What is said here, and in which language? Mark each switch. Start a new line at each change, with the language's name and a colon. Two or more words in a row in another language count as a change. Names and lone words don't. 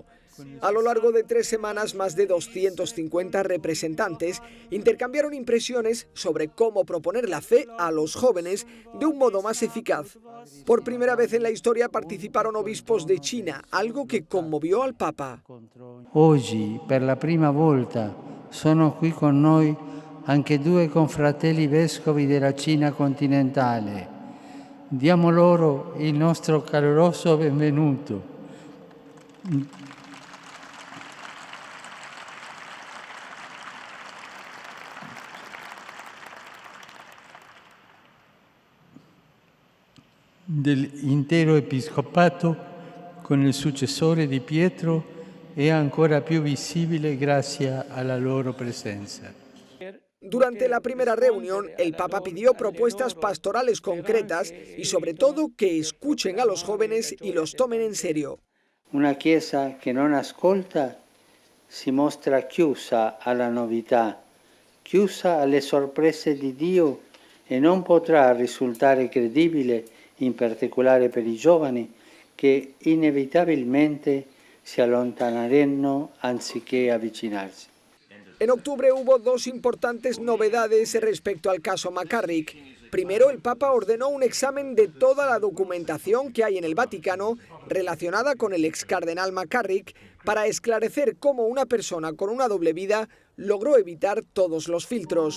Spanish: A lo largo de 3 semanas, más de 250 representantes intercambiaron impresiones sobre cómo proponer la fe a los jóvenes de un modo más eficaz. Por primera vez en la historia participaron obispos de China, algo que conmovió al Papa.
Italian: Oggi, per la prima volta, sono qui con noi anche 2 confratelli vescovi della Cina continentale. Diamo loro il nostro caloroso benvenuto. Dell'intero episcopato con il successore di Pietro è ancora più visibile grazie alla loro presenza.
Spanish: Durante la primera reunión, el Papa pidió propuestas pastorales concretas y sobre todo que escuchen a los jóvenes y los tomen en serio.
Italian: Una Chiesa che non ascolta si mostra chiusa alla novità, chiusa alle sorprese di Dio e non potrà risultare credibile, in particolare per i giovani, che inevitabilmente si allontaneranno anziché avvicinarsi.
Spanish: En octubre hubo 2 importantes novedades respecto al caso McCarrick. Primero, el Papa ordenó un examen de toda la documentación que hay en el Vaticano relacionada con el ex cardenal McCarrick para esclarecer cómo una persona con una doble vida logró evitar todos los filtros.